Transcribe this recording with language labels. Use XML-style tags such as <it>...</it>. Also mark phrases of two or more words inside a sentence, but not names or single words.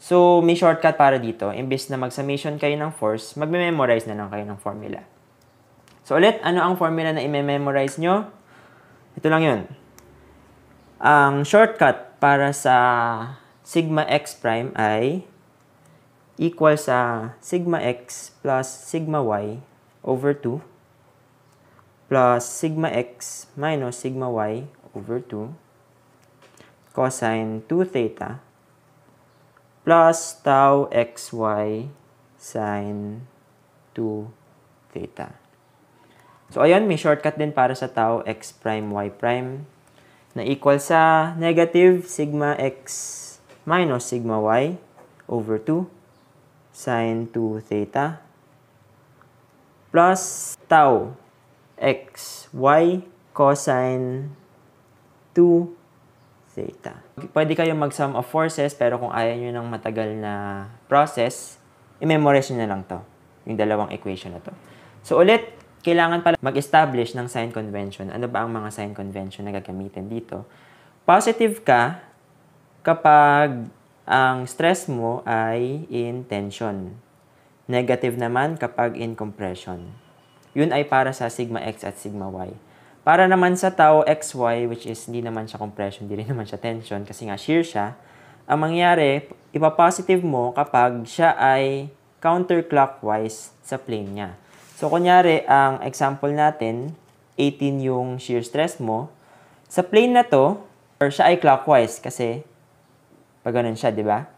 <tl>So, may shortcut para dito. Imbes na mag-summation kayo ng force, magme-memorize na lang kayo ng formula. So, ulit, ano ang formula na i-memorize nyo? Ito lang yun. Ang</tl> <en>shortcut</en> <tl>para sa</tl> <en>sigma x prime ay equal sa sigma x plus sigma y over 2 plus sigma x minus sigma y over 2 cosine 2 theta plus tau xy sine 2 theta.</en> <tl>So, ayan, may</tl> <en>shortcut</en> <tl>din para sa</tl> <en>tau x prime y prime na equal sa negative sigma x minus sigma y over 2 sine 2 theta plus tau x y cosine 2 theta.</en> <tl>Pwede kayong mag-</tl> <en>sum of forces,</en> <tl>pero kung ayaw nyo ng matagal na process, i-memorize nyo na lang to, yung dalawang equation na to. So ulit, kailangan pala mag-establish ng</tl> <en>sign convention.</en> <tl>Ano ba ang mga</tl> <en>sign convention</en> <tl>na gagamitin dito? Positive ka kapag ang stress mo ay</tl> <en>in tension.</en> <tl>Negative naman kapag</tl> <en>in compression.</en> <tl>Yun ay para sa</tl> <en>sigma x</en> <tl>at</tl> <en>sigma y.</en> <tl>Para naman sa</tl> <en>tau xy, which is</en> <tl>hindi naman siya compression, hindi rin naman siya tension, kasi nga shear siya, ang mangyayari, ipapositive mo kapag siya ay counterclockwise sa plane niya. So, kunyari, ang example natin, 18 yung</tl> <en>shear stress</en> <tl>mo. Sa plane na to, or siya ay clockwise kasi pag ganun siya, di ba?</tl>